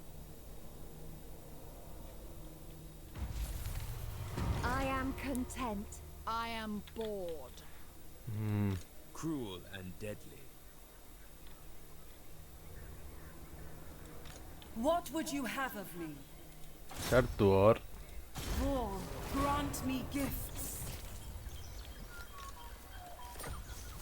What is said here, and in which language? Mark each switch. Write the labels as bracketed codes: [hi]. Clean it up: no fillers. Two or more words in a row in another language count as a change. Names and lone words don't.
[en] I am content. I am bored. Cruel and deadly. What would you have of me? [eu] Sartu hor. [en] Vorn, grant me gifts.